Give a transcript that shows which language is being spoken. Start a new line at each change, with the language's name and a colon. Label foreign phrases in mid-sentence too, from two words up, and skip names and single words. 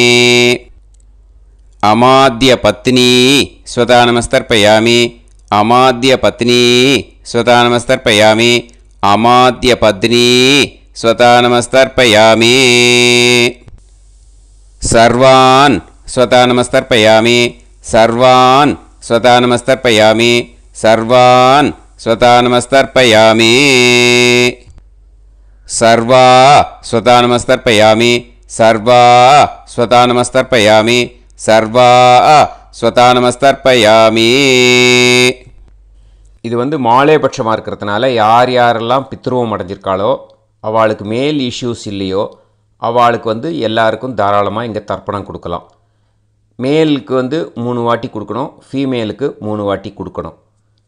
Sanskrit: अमाद्यपत्नी स्वता नमस्तर्पयामि अमाद्यपत्नी स्वता नमस्तर्पयामि अमाद्यपत्नी स्वता नमस्तर्पयामि सर्वान् स्वता नमस्तर्पयामि सर्वान् स्वता नमस्तर्पयामि सर्वान् स्वता नमस्तर्पयामि सर्वा स्वता नमस्तर्पयामि सर्वा स्वता नमस्तर्पयामि सर्वा स्वता नमस्तर्पयामि
Tamil: இது மாலேபட்சமாக இருக்கிறதுனால யார் யாரெல்லாம் பித்ருவம் அடைஞ்சிருக்காளோ அவளுக்கு
English: male issues
Tamil: இல்லையோ அவளுக்கு எல்லாருக்கும் தாராளமாக இங்கே தர்ப்பணம் கொடுக்கலாம். மேலுக்கு 3 வாட்டி கொடுக்கணும், ஃபீமேலுக்கு 3 வாட்டி கொடுக்கணும்.